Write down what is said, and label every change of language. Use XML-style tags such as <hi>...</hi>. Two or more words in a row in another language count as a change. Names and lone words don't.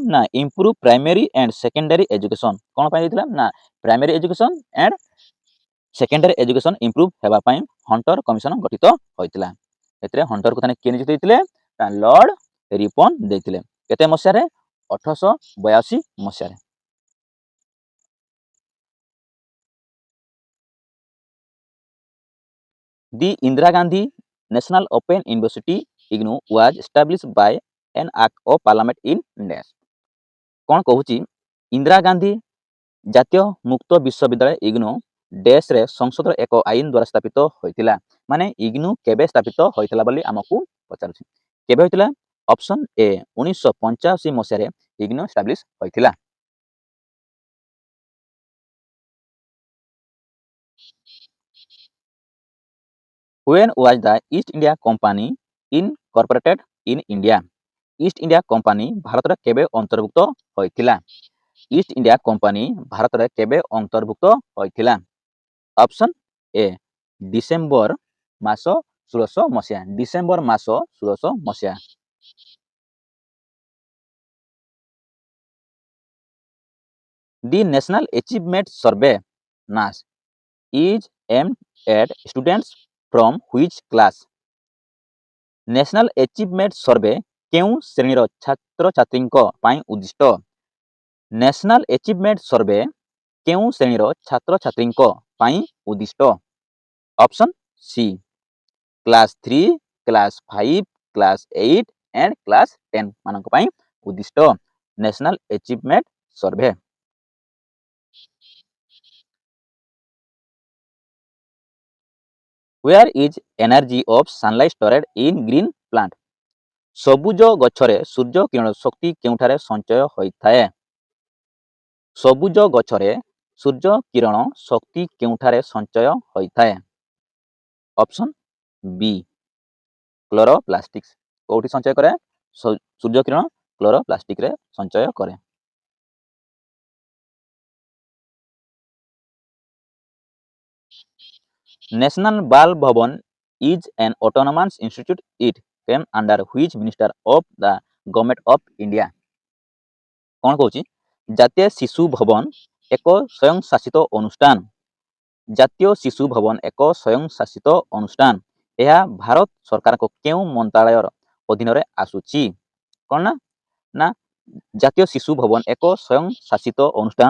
<en>ନା improve primary and secondary education.</en> <or>କ'ଣ ପାଇଁ ଦେଇଥିଲା?</or> <en>ନା primary education and secondary education improve</en> <or>ହେବା ପାଇଁ ହଣ୍ଟର କମିଶନ ଗଠିତ ହୋଇଥିଲା। ଏଥିରେ ହଣ୍ଟରକୁ ତାହେଲେ କିଏ ନିଯୁକ୍ତି ଦେଇଥିଲେ? ନା ଲର୍ଡ ରିପନ ଦେଇଥିଲେ। କେତେ ମସିହାରେ? 1882 ମସିହାରେ।</or> <en>The Indira Gandhi National Open University IGNOU was established by an act of parliament in India.</en> <or>କ'ଣ କହୁଛି? ଇନ୍ଦିରା ଗାନ୍ଧୀ ଜାତୀୟ ମୁକ୍ତ ବିଶ୍ୱବିଦ୍ୟାଳୟ ଇଗ୍ନୁ ଡେସ୍ରେ ସଂସଦର ଏକ ଆଇନ ଦ୍ୱାରା ସ୍ଥାପିତ ହୋଇଥିଲା। ମାନେ ଇଗ୍ନୁ କେବେ ସ୍ଥାପିତ ହୋଇଥିଲା ବୋଲି ଆମକୁ ପଚାରୁଛି। କେବେ ହୋଇଥିଲା?</or> <en>option A</en> <or>1985 ମସିହାରେ ଇଗ୍ନୁ ଏଷ୍ଟାବ୍ଲିଶ ହୋଇଥିଲା।</or> <en>When was the East India Company incorporated in India?</en> <or>ଇଷ୍ଟ ଇଣ୍ଡିଆ କମ୍ପାନୀ ଭାରତରେ କେବେ ଅନ୍ତର୍ଭୁକ୍ତ ହୋଇଥିଲା? ଇଷ୍ଟ ଇଣ୍ଡିଆ କମ୍ପାନୀ ଭାରତରେ କେବେ ଅନ୍ତର୍ଭୁକ୍ତ ହୋଇଥିଲା?</or> <en>option A December</en> <or>ମାସ 1600 ମସିହା। ଡିସେମ୍ବର ମାସ 1600 ମସିହା।</or> <en>The National Achievement Survey NAS is aimed at students from which class?</en> <or>ନ୍ୟାସନାଲ ଆଚିଭମେଣ୍ଟ ସର୍ଭେ କେଉଁ ଶ୍ରେଣୀର ଛାତ୍ରଛାତ୍ରୀଙ୍କ ପାଇଁ ଉଦ୍ଦିଷ୍ଟ? ନ୍ୟାସନାଲ ଆଚିଭମେଣ୍ଟ ସର୍ଭେ କେଉଁ ଶ୍ରେଣୀର ଛାତ୍ରଛାତ୍ରୀଙ୍କ ପାଇଁ ଉଦ୍ଦିଷ୍ଟ?</or> <en>option C class 3, class 5, class 8 and class 10</en> <or>ମାନଙ୍କ ପାଇଁ ଉଦ୍ଦିଷ୍ଟ</or> <en>ନ୍ୟାସନାଲ ଆଚିଭମେଣ୍ଟ ସର୍ଭେ। Where is energy of sunlight stored in green plant?</en> <or>ସବୁଜ ଗଛରେ ସୂର୍ଯ୍ୟ କିରଣ ଶକ୍ତି କେଉଁଠାରେ ସଞ୍ଚୟ ହୋଇଥାଏ? ସବୁଜ ଗଛରେ ସୂର୍ଯ୍ୟ କିରଣ ଶକ୍ତି କେଉଁଠାରେ ସଞ୍ଚୟ ହୋଇଥାଏ?</or> <en>option B chloroplastics.</en> <or>କୋଉଠି ସଞ୍ଚୟ କରେ? ସୂର୍ଯ୍ୟ କିରଣ କ୍ଲୋରୋପ୍ଲାଷ୍ଟିକରେ ସଞ୍ଚୟ କରେ।</or> <en>ନ୍ୟାସନାଲ ବାଲ୍ ଭବନ is an autonomous institute. It came under which minister of the government of India?</en> <or>କ'ଣ କହୁଛି? ଜାତୀୟ ଶିଶୁ ଭବନ ଏକ ସ୍ୱୟଂଶାସିତ ଅନୁଷ୍ଠାନ। ଜାତୀୟ ଶିଶୁ ଭବନ ଏକ ସ୍ୱୟଂଶାସିତ ଅନୁଷ୍ଠାନ। ଏହା ଭାରତ ସରକାରଙ୍କ କେଉଁ ମନ୍ତ୍ରାଳୟର ଅଧୀନରେ ଆସୁଛି? କ'ଣ ନା ଜାତୀୟ ଶିଶୁ ଭବନ ଏକ ସ୍ୱୟଂଶାସିତ ଅନୁଷ୍ଠାନ।</or>